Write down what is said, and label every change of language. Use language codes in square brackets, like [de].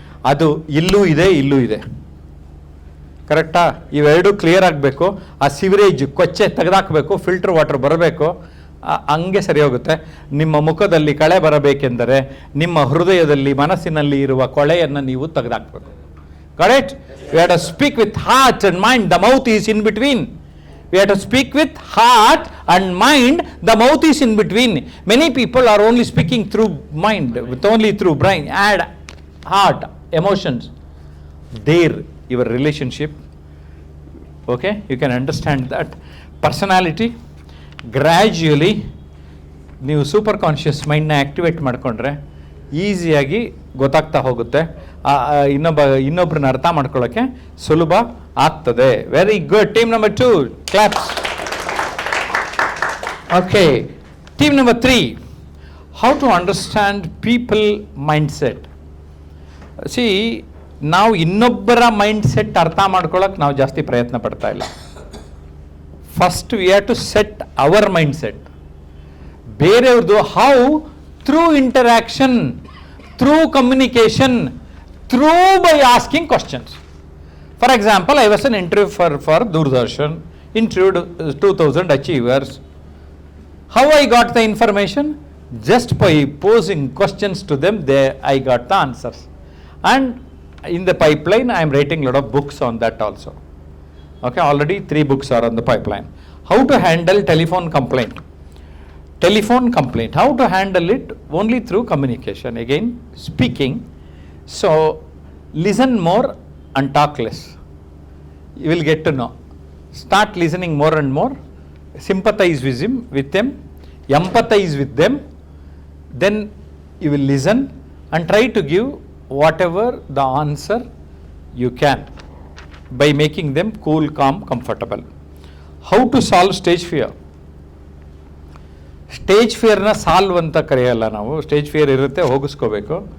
[kn] ಅದು ಇಲ್ಲೂ ಇದೆ, ಇಲ್ಲೂ ಇದೆ. ಕರೆಕ್ಟಾ? ಇವೆರಡೂ ಕ್ಲಿಯರ್ ಆಗಬೇಕು. ಆ ಸಿವರೇಜ್ ಕೊಚ್ಚೆ ತೆಗೆದಾಕಬೇಕು, ಫಿಲ್ಟರ್ ವಾಟರ್ ಬರಬೇಕು, ಹಂಗೆ ಸರಿ ಹೋಗುತ್ತೆ. ನಿಮ್ಮ ಮುಖದಲ್ಲಿ ಕಳೆ ಬರಬೇಕೆಂದರೆ ನಿಮ್ಮ ಹೃದಯದಲ್ಲಿ, ಮನಸ್ಸಿನಲ್ಲಿ ಇರುವ ಕೊಳೆಯನ್ನು ನೀವು ತೆಗೆದಾಕಬೇಕು. [en] Correct? We have to speak with heart and mind. The mouth is in between. We have to speak with heart and mind. The mouth is in between. Many people are only speaking through mind, with only through brain. Add heart, emotions. There, your relationship. Okay, you can understand that. Personality. [kn] Gradually, ನೀವು super conscious ಮೈಂಡ್ನ activate ಮಾಡಿಕೊಂಡ್ರೆ ಈಸಿಯಾಗಿ ಗೊತ್ತಾಗ್ತಾ ಹೋಗುತ್ತೆ. ಇನ್ನೊಬ್ಬರನ್ನ ಅರ್ಥ ಮಾಡ್ಕೊಳ್ಳೋಕ್ಕೆ ಸುಲಭ ಆಗ್ತದೆ. [en] Very good. Team number 2, claps. Okay, team number 3, how to understand people mindset. [kn] C, ನಾವು ಇನ್ನೊಬ್ಬರ ಮೈಂಡ್ ಸೆಟ್ ಅರ್ಥ ಮಾಡ್ಕೊಳ್ಳೋಕೆ ನಾವು ಜಾಸ್ತಿ ಪ್ರಯತ್ನ ಪಡ್ತಾ ಇಲ್ಲ. [en] First we have to set our mindset. [kn] ಬೇರೆಯವ್ರದ್ದು [en] How? Through interaction, through communication, through by asking questions. For example, I was an interview for Doordarshan, interviewed 2000 achievers. How I got the information? Just by posing questions to them, I got the answers. And in the pipeline, I am writing a lot of books on that also. Okay, already 3 books are on the pipeline. How to handle telephone complaint? Telephone complaint, how to handle it? Only through communication. Again, speaking. So, listen more and talk less. You will get to know. Start listening more and more. Sympathize with them. Empathize with them. Then you will listen and try to give whatever the answer you can by making them cool, calm, comfortable. How to solve stage fear? [kn] Stage ಫಿಯರ್ನ solve ಅಂತ ಕರೆಯಲ್ಲ ನಾವು. Stage fear ಇರುತ್ತೆ, ಹೋಗಿಸ್ಕೋಬೇಕು.